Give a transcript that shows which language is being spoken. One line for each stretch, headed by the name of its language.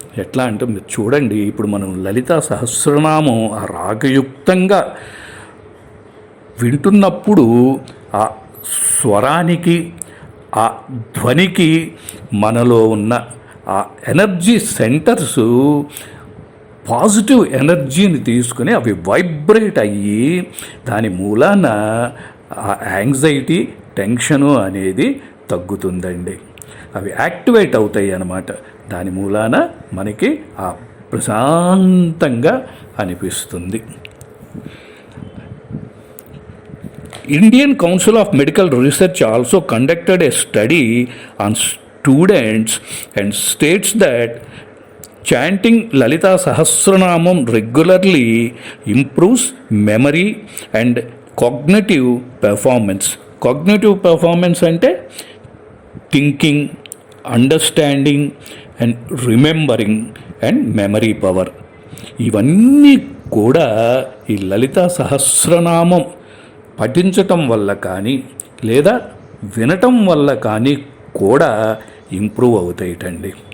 Telugu: ఎట్లా అంటే మీరు చూడండి, ఇప్పుడు మనం లలితా సహస్రనామం ఆ రాగయుక్తంగా వింటున్నప్పుడు ఆ స్వరానికి, ఆ ధ్వనికి మనలో ఉన్న ఆ ఎనర్జీ సెంటర్స్ పాజిటివ్ ఎనర్జీని తీసుకుని అవి వైబ్రేట్ అయ్యి దాని మూలాన ఆ యాంగ్జైటీ, టెన్షను అనేది తగ్గుతుందండి. అవి యాక్టివేట్ అవుతాయి అన్నమాట. దాని మూలాన మనకి ఆ ప్రశాంతంగా అనిపిస్తుంది.
English: Indian Council of Medical Research also conducted a study on students and states that chanting Lalita Sahasranamam regularly improves memory and cognitive performance. Cognitive performance
Telugu: అంటే
English: Thinking, understanding and remembering and memory power.
Telugu: ఇవన్నీ కూడా ఈ లలితా సహస్రనామం పఠించటం వల్ల కానీ లేదా వినటం వల్ల కానీ కూడా ఇంప్రూవ్ అవుతాయిటండి.